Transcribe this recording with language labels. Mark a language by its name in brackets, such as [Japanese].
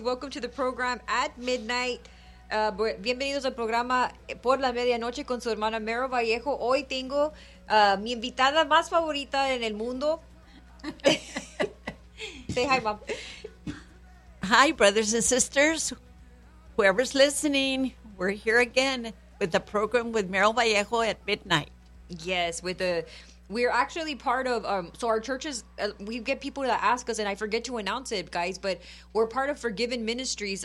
[English] Welcome to the program at midnight. [Spanish] Bienvenidos al programa por la medianoche con su hermana Meryl Vallejo. Hoy tengo mi invitada más favorita en el mundo. [English] Say hi, mom. Hi, brothers and sisters. Whoever's listening, we're here again with the program with Meryl Vallejo at midnight. Yes, with the... We're actually part of, so our churches, we get people that ask us, and I forget to announce it, guys, but we're part of Forgiven Ministries.